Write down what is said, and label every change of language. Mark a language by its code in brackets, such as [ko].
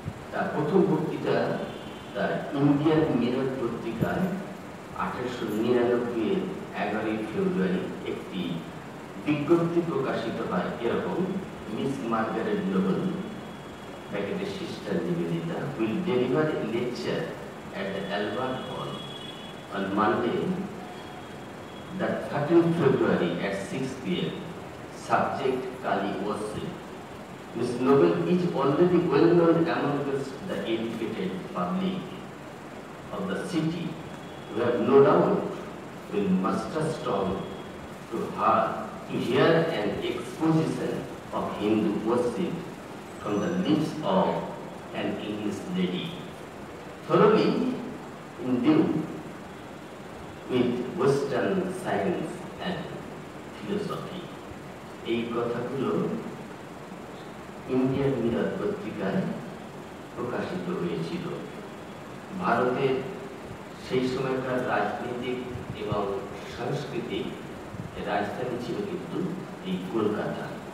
[bn] তার প্রথম বক্তৃতা তার ইন্ডিয়ান মিরর পত্রিকায় 1899 11 ফেব্রুয়ারি একটি বিজ্ঞপ্তি প্রকাশিত হয় এরকম, মিস মার্গারেট নোবেল ব্র্যাকেটের sister Nivedita [en] will deliver a lecture at the Albert Hall on Monday, the 13th February at 6 p.m. Subject Kali worship. Miss Noble is already well known among the educated public of the city, who have no doubt will muster strong to her to hear an exposition of Hindu worship from the lips of an English lady, thoroughly imbued with Western science and philosophy. [bn] এই কথাগুলো Indian mirror পত্রিকায় প্রকাশিত হয়েছিল। ভারতের সেই সময়কার রাজনৈতিক এবং সাংস্কৃতিক রাজধানী ছিল কিন্তু এই কলকাতা।